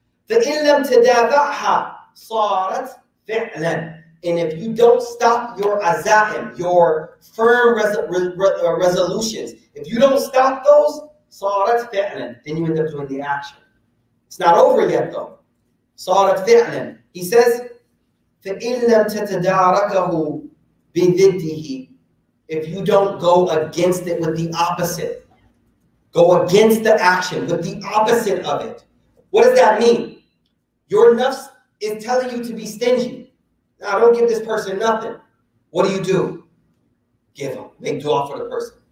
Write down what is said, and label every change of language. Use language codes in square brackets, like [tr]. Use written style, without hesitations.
[ar] فَإِن لَمْ تَدَافَعْهَا صَارَتْ فِعْلًا. [en] And if you don't stop your azaim, your firm resolutions, if you don't stop those, [ar] صَارَتْ فِعْلًا, [en] then you end up doing the action. It's not over yet though. [ar] صَارَتْ فِعْلًا. [en] He says, [ar] فَإِن لَمْ تَتَدَارَكَهُ بِضِدِّهِ. [en] If you don't go against it with the opposite, go against the action with the opposite of it. What does that mean? Your nafs is telling you to be stingy. Now, don't give this person nothing. What do? Give them. Make dua for the person.